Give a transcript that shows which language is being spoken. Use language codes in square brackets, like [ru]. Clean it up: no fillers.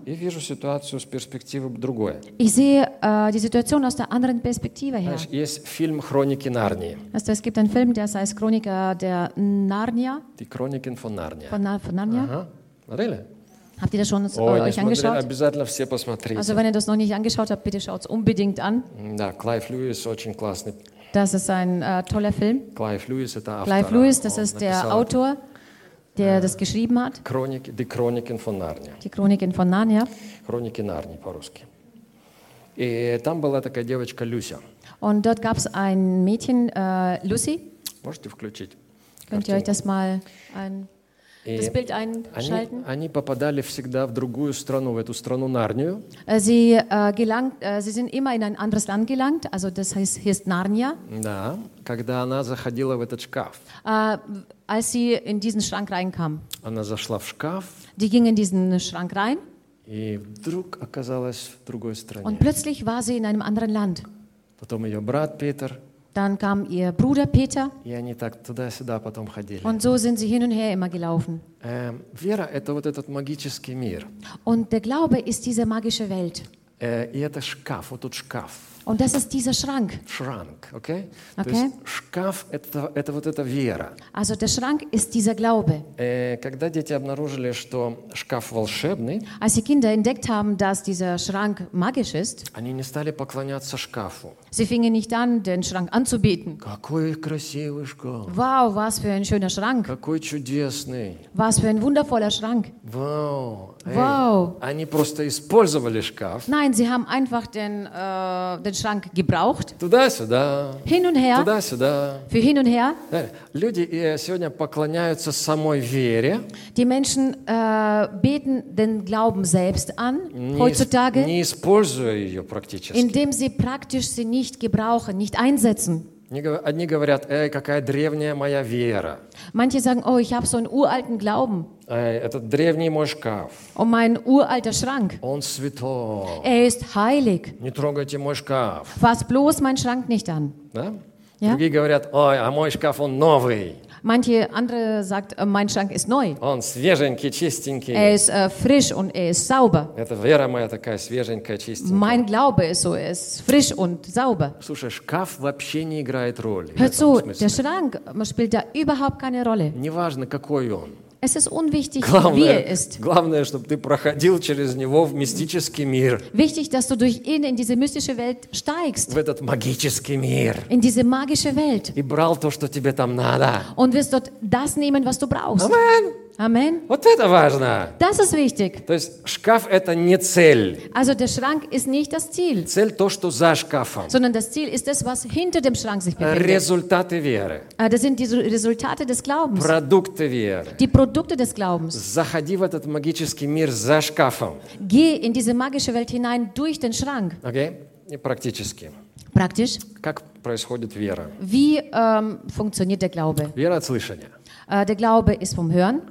[de] Ich [ru] вижу ситуацию с перспективы другой. [de] Ich sehe die Situation aus der anderen Perspektive her. [ru] Знаешь, есть фильм «Хроники Нарнии». [de] Also, es gibt einen Film, der heißt «Chronica der Narnia». Die Chroniken von Narnia. Von Narnia. [ru] Ага. Смотрели? [de] Habt ihr das schon euch angeschaut? [ru] Смотрели, обязательно все посмотрите. [de] Also, wenn ihr das noch nicht angeschaut habt, bitte schaut es unbedingt an. [ru] Да, Клайв Льюис очень классный. [de] Das ist ein toller Film. [ru] Клайв Льюис это автор. [de] Клайв Льюис, das ist der Autor. Der das geschrieben hat. Die Chroniken von Narnia. Die Chroniken von Narnia. Chroniken Narnia, [ru] по-русски. И там была такая девочка Люся. [de] Und dort gab es ein Mädchen, Lucy. [ru] Можете включить картину? [de] Könnt ihr euch das mal ein... Das Bild einschalten. [ru] Они попадали всегда в другую страну, в эту страну Нарнию. [de] Sie sind immer in ein anderes Land gelangt, also das heißt Narnia. [ru] Да, когда она заходила в этот шкаф. [de] Als sie in diesen Schrank reinkam. [ru] Она зашла в шкаф. [de] Die ging in diesen Schrank rein. [ru] И вдруг оказалась в другой стране. [de] Und plötzlich war sie in einem anderen Land. [ru] Потом ее брат Петр. [de] Dann kam ihr Bruder Peter. [ru] И они так туда-сюда потом ходили. [de] Und so sind sie hin und her immer gelaufen. [ru] Вера – это вот этот магический мир. [de] Und der Glaube ist diese magische Welt. [ru] И это шкаф, вот тут шкаф. [de] Und das ist dieser Schrank. Schrank, okay? [en] Okay. [ru] То есть шкаф – это вот эта вера. [de] Also der Schrank ist dieser Glaube. [ru] Когда дети обнаружили, что шкаф волшебный, [de] als die Kinder entdeckt haben, dass dieser Schrank magisch ist, [ru] они не стали поклоняться шкафу. [de] Sie fingen nicht an, den Schrank anzubeten. [ru] Какой красивый шкаф. [de] Wow, was für ein schöner Schrank. [ru] Какой чудесный. [de] Was für ein wundervoller Schrank. Wow. Wow. [ru] Они просто использовали шкаф. [de] Nein, sie haben einfach den Schrank gebraucht. [ru] Туда-сюда. [de] Hin und her. [ru] Туда-сюда. [de] Für hin und her. [ru] Люди сегодня поклоняются самой вере. [de] Die Menschen beten den Glauben selbst an, heutzutage. [ru] Не используя ее практически. [de] Indem sie praktisch sie nicht gebrauchen, nicht einsetzen. [ru] Одни говорят, какая древняя моя вера. [de] Manche sagen, oh, ich habe so einen uralten Glauben. [ru] Этот древний мой шкаф. [de] Und mein uralter Schrank. [ru] Он святой. [de] Er ist heilig. [ru] Не трогайте мой шкаф. [de] Fass bloß meinen Schrank nicht an. [ru] Да? [de] Ja? [ru] Другие говорят, ой, а мой шкаф, он новый. [de] Manche andere sagt, mein Schrank ist neu. [ru] Он свеженький, чистенький. [de] Er ist frisch und er ist sauber. [ru] Это вера моя такая свеженькая, чистенькая. [de] Mein Glaube ist so, er ist frisch und sauber. [ru] Слушай, шкаф вообще не играет роли. [de] Hör zu, der Schrank spielt da überhaupt keine Rolle. [ru] Неважно, какой он. [de] Es ist unwichtig, wie er ist. [ru] Главное, чтобы ты проходил через него в мистический мир. [de] Wichtig, dass du durch ihn in diese mystische Welt steigst. [ru] В этот магический мир. [de] In diese magische Welt. [ru] И брал то, что тебе там надо. [de] Und wirst dort das nehmen, was du brauchst. Amen. Amen. [ru] Вот это важно. [de] Das ist wichtig. [ru] То есть шкаф – это не цель. [de] Also der Schrank ist nicht das Ziel. [ru] Цель – то, что за шкафом. [de] Sondern das Ziel ist das, was hinter dem Schrank sich befindet. [ru] Результаты веры. [de] Das sind die Resultate des Glaubens. [ru] Продукты веры. [de] Die Produkte des Glaubens. [ru] Заходи в этот магический мир за шкафом. [de] Geh in diese magische Welt hinein durch den Schrank. [ru] Okay. Практически. [de] Praktisch. [ru] Как происходит вера? [de] Wie funktioniert der Glaube? [ru] Вера от слышания. [de] Der Glaube ist vom Hören.